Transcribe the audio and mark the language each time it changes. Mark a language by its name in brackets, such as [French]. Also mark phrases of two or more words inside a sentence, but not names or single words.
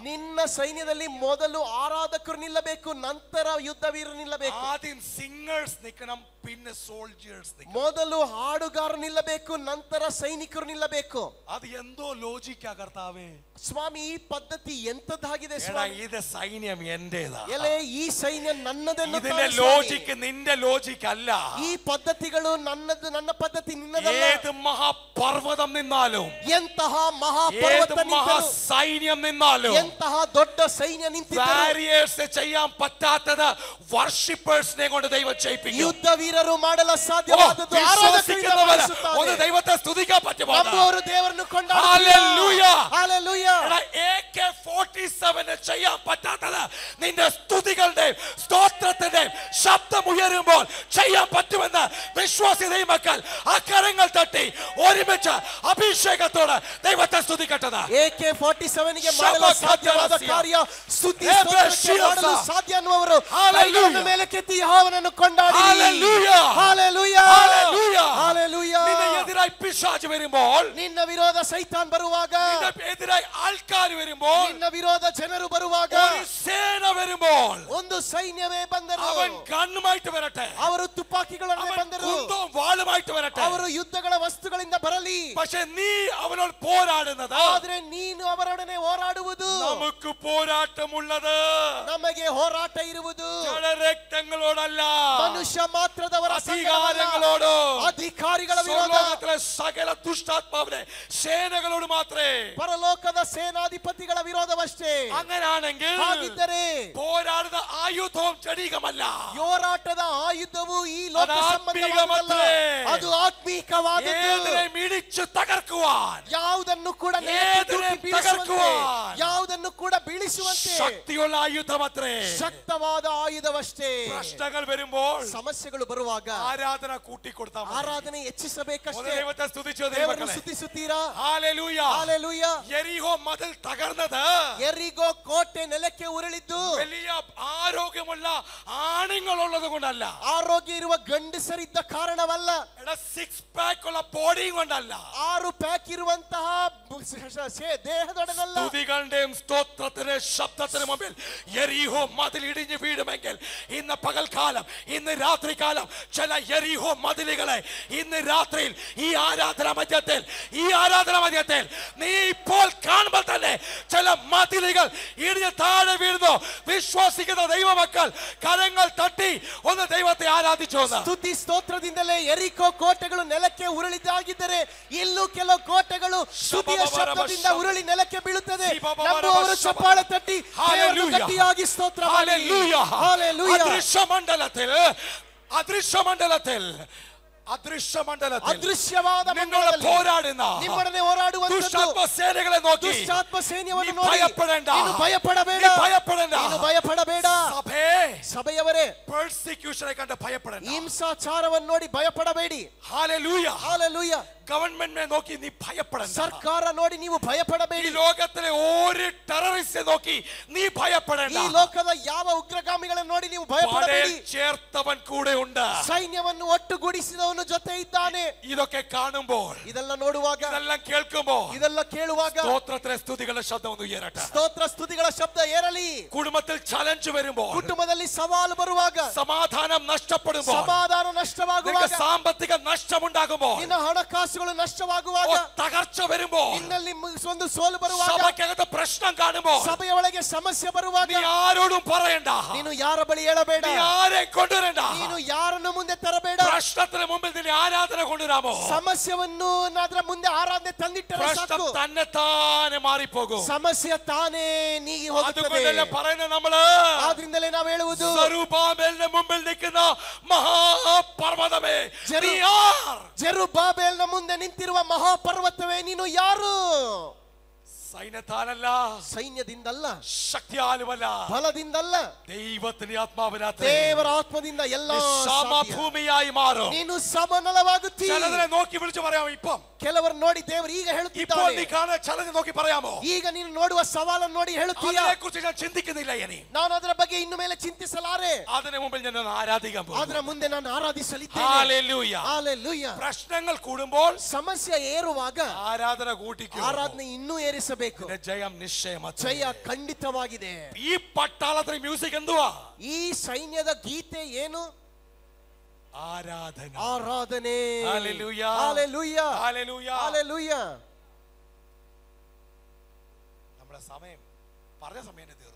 [Kannada] ನಿನ್ನ ಸೈನ್ಯದಲ್ಲಿ ಮೊದಲು ಆರಾಧಕರು ನಿಲ್ಲಬೇಕು, ನಂತರ ಯುದ್ಧ ವೀರರು ನಿಲ್ಲಬೇಕು. [Malayalam] ആദ്യം സിംഗേഴ്സ് നിൽക്കണം, പിന്നെ സോൾജേഴ്സ് നിൽക്കണം. [Kannada] ಮೊದಲು ಹಾಡುಗಾರರು ನಿಲ್ಲಬೇಕು, ನಂತರ ಸೈನಿಕರು ನಿಲ್ಲಬೇಕು. [Malayalam] അത് എന്തോ ലോജിക്കാ കർത്താവേ. [Kannada] ಸ್ವಾಮಿ, ಈ ಪದ್ಧತಿ ಎಂತದ್ದಾಗಿದೆ ಸ್ವಾಮಿ? [Malayalam] ഇത് സൈന്യം എന്റേതാ. [Kannada] ಎಲೆ, ಈ ಸೈನ್ಯ ನನ್ನದೆನ್ನು [Malayalam] ഇതിന്റെ ലോജിക്ക് നിന്റെ ലോജിക്ക് അല്ല. [Kannada] ಈ ಪದ್ಧತಿಗಳು ನನ್ನದು, ನನ್ನ ಪದ್ಧತಿ ನಿನ್ನದಲ್ಲ. [Malayalam] ഏത് മഹാപർവ്വതം നിന്നാലും, [Kannada] ಎಂತಹ ಮಹಾಪರ್ವತ ನಿಂತರೂ, [Malayalam] സൈന്യം നിന്നാലും, [Kannada] ಎಂತಹ ದೊಡ್ಡ ಸೈನ್ಯ ನಿಂತಿದ್ದರೂ, [Malayalam] വാരിയേഴ്സ് ചെയ്യാൻ പറ്റാത്തത് വർഷിപ്പേഴ്സിനെ കൊണ്ട് ദൈവം ചെയ്യിപ്പിക്കും. [Kannada] ಯುದ್ಧ ವೀರರು ಮಾಡಲು ಸಾಧ್ಯವಾದದ್ದು ಆರಾಧಕರಿಂದ ಮಾಡಿಸುತ್ತಾನೆ. [Malayalam] ಒಂದು ದೈವത്തെ സ്തുതിക്കാൻ പറ്റുമോ? [Kannada] ನಮ್ಮವರು ದೇವರನ್ನು ಕೊಂಡಾಡುತ್ತಾರೆ. [Malayalam] ഹല്ലേലൂയ, ഹല്ലേലൂയ. AK-47 ചെയ്യാൻ പറ്റാത്തത് നിന്റെ സ്തുതികളുടെയും സ്തോത്രത്തിന്റെയും ശബ്ദം ഉയരുമ്പോൾ ചെയ്യാൻ പറ്റുമെന്ന് വിശ്വാസി ദൈവമക്കൾ അക്കരങ്ങൾ തട്ടി ഒരുമിച്ച് അഭിഷേകത്തോടെ ദൈവത്തെ സ്തുതിക്കട്ടത്. [Kannada] AK-47 ಗೆ ಮಾಡಲು ಸಾಧ್ಯವಾದ ಕಾರ್ಯ ಸ್ತುತಿ ಸ್ತೋತ್ರಕ್ಕೆ ಮಾಡಲು ಸಾಧ್ಯ ಅನ್ನುವರು ಕೈಗಳನ್ನು ಮೇಲಕ್ಕೆತ್ತಿ ಯೆಹೋವನನ್ನು ಕೊಂಡಾಡಿ. [Malayalam] ഹല്ലേലൂയ, [Kannada] ಹಲ್ಲೆಲೂಯ, [Malayalam] ഹല്ലേലൂയ. [Kannada] ಹಲ್ಲೆಲೂಯ. [Malayalam] നിന്റെ എതിരായി പിശാച് വരുമ്പോൾ, [Kannada] ನಿನ್ನ ವಿರೋಧ ಸೈತಾನ್ ಬರುವಾಗ, [Malayalam] നിന്റെ എതിരായി ആൾക്കാർ വരുമ്പോൾ, [Kannada] ನಿನ್ನ ವಿರೋಧ ಜನರು ಬರುವಾಗ, [Malayalam] ഒരു സേന വരുമ്പോൾ, [Kannada] ಒಂದು ಸೈನ್ಯವೇ ಬಂದರು. [Malayalam] അവൻ ഗണ്ണുമായിട്ട് വരട്ടെ, [Kannada] ಅವರು ತುಪಾಕಿಗಳನ್ನೇ ಬಂದರು, [Malayalam] കുന്തവും വാളുമായിട്ട് വരട്ടെ. [Kannada] ಅವರು ಯುದ್ಧಗಳ ವಸ್ತುಗಳಿಂದ ಬರಲಿ. [Malayalam] പക്ഷെ നീ അവനോട് പോരാടുന്നത്, [Kannada] ಆದ್ರೆ ನೀನು ಅವರೊಡನೆ ಹೋರಾಡುವುದು. [Malayalam] നമുക്ക് പോരാട്ടമുള്ളത് [Kannada] ನಮಗೆ ಹೋರಾಟ ಇರುವುದು [Malayalam] ജഡരക്തങ്ങളോടല്ല, [Kannada] ಮನುಷ್ಯ ಮಾತ್ರದವರ [Malayalam] അധികാരങ്ങളോട്, [Kannada] ಅಧಿಕಾರಿಗಳ ವಿರೋಧ, [Malayalam] സ്വർലോകത്തിലെ സകല ദുഷ്ടാത്മാവിനെ സേനകളോട് മാത്രമേ. [Kannada] ಪರಲೋಕದ ಸೇನಾಧಿಪತಿಗಳ ವಿರೋಧವಷ್ಟೇ. [Malayalam] അങ്ങനാണെങ്കിൽ [Kannada] ಹಾಗಿದ್ದರೆ [Malayalam] പോരാടുന്ന ആയുധവും ജഡികമല്ല, [Kannada] ಹೋರಾಟದ ಆಯುಧವು ಈ ಲೋಕ ಸಂಬಂಧವಾದದ್ದಲ್ಲ, ಅದು ಆತ್ಮೀಕವಾದದ್ದು. [Malayalam] ഏതിനെയും ഇടിച്ചു തകർക്കുവാൻ, [Kannada] ಯಾವುದನ್ನು ಕೂಡ [Malayalam] ഏതിനെയും തകർക്കുവാൻ [Kannada] ಯಾವುದನ್ನು ಕೂಡ ಬೀಳಿಸುವಂತೆ [Malayalam] ശക്തിയുള്ള ആയുധമത്രേ. [Kannada] ಶಕ್ತವಾದ ಆಯುಧವಷ್ಟೇ. [Malayalam] പ്രശ്നങ്ങൾ വരുമ്പോൾ, [Kannada] ಸಮಸ್ಯೆಗಳು ಬರುವಾಗ [Malayalam] ആരാധന കൂട്ടിക്കൊടുത്താൽ മതി. [Kannada] ಆರಾಧನೆ ಹೆಚ್ಚಿಸಬೇಕಷ್ಟೇ. [Malayalam] ദൈവത്തെ സ്തുതിച്ചു [Kannada] ದೇವರನ್ನು ಸ್ತುತಿಸುತ್ತೀರಾ? [Malayalam] ഹല്ലേലൂയ. [Kannada] ಹಲ್ಲೆಲೂಯ. [Malayalam] യെരിഹോ മതിൽ തകർന്നത് [Kannada] ಎರಿಗೋ ಕೋಟೆ ನೆಲಕ್ಕೆ ಉರುಳಿದ್ದು [Malayalam] വലിയ ആരോഗ്യമുള്ള ആണുങ്ങളുള്ളത് കൊണ്ടല്ല, [Kannada] ಆರೋಗ್ಯ ಇರುವ ಗಂಡಸರಿದ್ದ ಕಾರಣವಲ್ಲ, [Malayalam] 6 pack ഉള്ള ബോഡിയും കൊണ്ടല്ല, [Kannada] 6 ಪ್ಯಾಕ್ ಇರುವಂತಹ ದೇಹದೊಡನಲ್ಲ. [Malayalam] സ്തുതികളുടെയും സ്തോത്രത്തിന്റെയും ശബ്ദത്തിന് മുമ്പിൽ യെരിഹോ മതിൽ ഇടിഞ്ഞു വീഴുമെങ്കിൽ, ഇന്ന് പകൽക്കാലം, ഇന്ന് രാത്രികാലം ചില യെരിഹോ മതിലുകളെ ഇന്ന് രാത്രിയിൽ ഈ ആരാധന മധ്യത്തിൽ നീ ഇപ്പോൾ കാണുമ്പോൾ തന്നെ ചില മതിലുകൾ ഇടിഞ്ഞ് താഴെ വീഴുന്നു. വിശ്വസിക്കുന്ന ദൈവമക്കൾ കരങ്ങൾ തട്ടി ഒന്ന് ദൈവത്തെ ആരാധിച്ചു. [Kannada] ಸ್ತುತಿ ಸ್ತೋತ್ರದಿಂದಲೇ ಎರಿಕೋ ಕೋಟೆಗಳು ನೆಲಕ್ಕೆ ಉರುಳಿದಾಗಿದ್ದರೆ ಇಲ್ಲೂ ಕೆಲವು ಕೋಟೆಗಳು ಸ್ತುತಿಯ ಶಬ್ದದಿಂದ ಉರುಳಿ ನೆಲಕ್ಕೆ ಬೀಳುತ್ತದೆ. ನಂಬುವವರು ಚಪ್ಪಾಳೆ ತಟ್ಟಿ ಗಟ್ಟಿಯಾಗಿ ಸ್ತೋತ್ರ ಮಾಡಿ. [Malayalam] ഹല്ലേലൂയ. അദൃശ്യമണ്ഡലത്തിൽ അദൃശ്യ മണ്ഡലത്തിൽ [Kannada] ಅದೃಶ್ಯವಾದ [Malayalam] നിന്നോട് [Kannada] ಮಂಡಲದಲ್ಲಿ [Malayalam] പോരാടുന്ന [Kannada] ನಿಮ್ಮೊಡನೆ ಹೋರಾಡುವಂತದ್ದು ದುಷ್ಟಾತ್ಮ ಸೇನೆಗಳെ നോക്കി ದುಷ್ಟಾತ್ಮ ಸೈನ್ಯವನ್ನು ನೀ ನೋಡಿ ಭಯಪಡಬೇಡ. ನೀನು ಭಯಪಡಬೇಡ. ನೀ ಭಯಪಡಬೇಡ. ನೀನು ಭಯಪಡಬೇಡ. [Malayalam] സഭേ [Kannada] ಸಭೆಯವರೇ, [Malayalam] പെർസിക്യൂഷനെ കണ്ട് ഭയപ്പെടേണ്ട. [Kannada] ಹಿಂಸಾಚಾರವನ್ನು ನೋಡಿ ಭಯಪಡಬೇಡಿ. [Malayalam] ഹല്ലേലൂയ. [Kannada] ಹಾಲೆಲೂಯ. [Malayalam] ഗവൺമെന്റിനെ നോക്കി നീ ഭയപ്പെടേണ്ട. [Kannada] ಸರ್ಕಾರ ನೋಡಿ ನೀವು [Malayalam] ഈ [Kannada] ಭಯಪಡಬೇಡಿ. [Malayalam] ലോകത്തിലെ ഒരു ടെററിസ്റ്റ് നോക്കി നീ ഭയപ്പെടേണ്ട. [Kannada] ಈ ಲೋಕದ ಯಾವ ಉಗ್ರಗಾಮಿಗಳನ್ನು ನೋಡಿ ನೀವು ಭಯಪಡಬೇಡಿ. [Malayalam] ചേർത്തവൻ കൂടെ ഉണ്ട്. [Kannada] ಸೈನ್ಯವನ್ನು ಒಟ್ಟುಗೂಡಿಸಿದವನು ಜೊತೆ ಇದ್ದಾನೆ. [Malayalam] ഇതൊക്കെ കാണുമ്പോൾ, [Kannada] ಇದೆಲ್ಲ ನೋಡುವಾಗ, [Malayalam] ഇതെല്ലാം കേൾക്കുമ്പോൾ [Kannada] ಇದೆಲ್ಲ ಕೇಳುವಾಗ [Malayalam] സ്തോത്രത്തിലെ സ്തുതികളുടെ ശബ്ദം ഒന്ന് ഉയരട്ടെ. [Kannada] ಸ್ತೋತ್ರ ಸ್ತುತಿಗಳ ಶಬ್ದ ಏರಲಿ. [Malayalam] കുടുംബത്തിൽ ചലഞ്ച് വരുമ്പോൾ, [Kannada] ಕುಟುಂಬದಲ್ಲಿ ಸವಾಲು ಬರುವಾಗ, [Malayalam] സമാധാനം നഷ്ടപ്പെടുമ്പോൾ, [Kannada] ಸಮಾಧಾನ ನಷ್ಟವಾಗುವಾಗ, [Malayalam] സാമ്പത്തിക നഷ്ടമുണ്ടാകുമ്പോൾ, [Kannada] ನಿನ್ನ ಹಣಕಾಸುಗಳು ನಷ್ಟವಾಗುವಾಗ, [Malayalam] തകർച്ച വരുമ്പോൾ, [Kannada] ನಿನ್ನಲ್ಲಿ ಒಂದು ಸೋಲು ಬರುವಾಗ, [Malayalam] സഭയ്ക്കകത്ത് പ്രശ്നം കാണുമ്പോൾ, [Kannada] ಸಭೆಯ ಒಳಗೆ ಸಮಸ್ಯೆ ಬರುವಾಗ, [Malayalam] നീ ആരോടും പറയണ്ട. [Kannada] ನೀನು ಯಾರ ಬಳಿ ಹೇಳಬೇಡ. [Malayalam] നീ ആരെ കൊണ്ടുവരണ്ട. [Kannada] ನೀನು ಯಾರನ್ನು ಮುಂದೆ ತರಬೇಡ. [Malayalam] പ്രശ്നത്തിന് മുമ്പിൽ നിന്നെ ആരാധന കൊണ്ടുവരാമോ? [Kannada] ಸಮಸ್ಯೆಯನ್ನು ಅದರ ಮುಂದೆ ಆರಾಧನೆ ತಂದಿಟ್ಟರೆ [Malayalam] പ്രശ്നം [Kannada] ಸಾಕು. [Malayalam] തന്നെ താനെ മാറിപ്പോകും. [Kannada] ಸಮಸ್ಯೆ ತಾನೇ ನೀಗಿ ಹೋಗುತ್ತದೆ. [Malayalam] അതുകൊണ്ടല്ലേ പറയുന്നത് നമ്മള്, [Kannada] ಆದ್ರಿಂದಲೇ ನಾವು ಹೇಳುವುದು, [Malayalam] സെറുബാബേലിന്റെ മുമ്പിൽ നിൽക്കുന്ന മഹാപർവ്വതമേ നീ ആർ? [Kannada] ಜೆರುಬ್ಬಾಬೆಲನ ಮುಂದೆ ನಿಂತಿರುವ ಮಹಾಪರ್ವತವೇ ನೀನು ಯಾರು? [Malayalam] സൈന്യത്താലല്ല, [Kannada] ಸೈನ್ಯದಿಂದಲ್ಲ, [Malayalam] ശക്തിയാലുമല്ല, [Kannada] ಬಲದಿಂದಲ್ಲ, [Malayalam] ദൈവത്തിന്റെ ആത്മാവിനകത്ത് [Kannada] ದೇವರ ಆತ್ಮದಿಂದ ಎಲ್ಲ ಸಾಧ್ಯ. [Malayalam] ഭൂമിയായി മാറും. [Kannada] ನೀನು ಸಮನಲವಾಗುತ್ತೀ. [Malayalam] ചിലതിനെ നോക്കി വിളിച്ചു പറയാമോ? ഇപ്പം [Kannada] ಕೆಲವರು ನೋಡಿ ದೇವರು ಈಗ [Malayalam] ഇപ്പോൾ [Kannada] ಹೇಳುತ್ತಿದ್ದಾನೆ. [Malayalam] നീ കാണുന്ന ചലഞ്ച് നോക്കി പറയാമോ? [Kannada] ಈಗ ನೀನು ನೋಡುವ ಸವಾಲನ್ನು ನೋಡಿ ಹೇಳುತ್ತೀಯ, [Malayalam] അതിനെക്കുറിച്ച് ഞാൻ ചിന്തിക്കുന്നില്ല. ഇനി [Kannada] ನಾನು ಅದರ ಬಗ್ಗೆ ಇನ್ನು ಮೇಲೆ ಚಿಂತಿಸಲಾರೆ. [Malayalam] അതിനു മുമ്പിൽ ഞാൻ ഒന്ന് ആരാധിക്കാൻ പോകുന്നു. [Kannada] ಅದರ ಮುಂದೆ ನಾನು ಆರಾಧಿಸಲಿದ್ದೇನೆ. [Malayalam] ഹല്ലേലൂയ. [Kannada] ಹಾಲೆಲೂಯ. [Malayalam] പ്രശ്നങ്ങൾ കൂടുമ്പോൾ [Kannada] ಸಮಸ್ಯೆ ಏರುವಾಗ [Malayalam] ആരാധന കൂട്ടിക്കും. [Kannada] ಆರಾಧನೆ ಇನ್ನೂ ಏರಿಸಬೇಕು. [Malayalam] ജയം നിശ്ചയമാണ്. [Kannada] ಜಯ ಖಂಡಿತವಾಗಿದೆ. [Malayalam] ഈ പട്ടാളത്തിൽ മ്യൂസിക് എന്തുവാ? [Kannada] ಈ ಸೈನ್ಯದ ಗೀತೆ ಏನು? [Malayalam] ആരാധന. [Kannada] ಆರಾಧನೆ. [Malayalam] ഹല്ലേലൂയ. [Kannada] ಹಾಲೆಲೂಯ. [Malayalam] ഹല്ലേലൂയ. [Kannada] ಹಾಲೆಲೂಯ. [Malayalam] നമ്മുടെ സമയം പറഞ്ഞ സമയം തീർന്നു.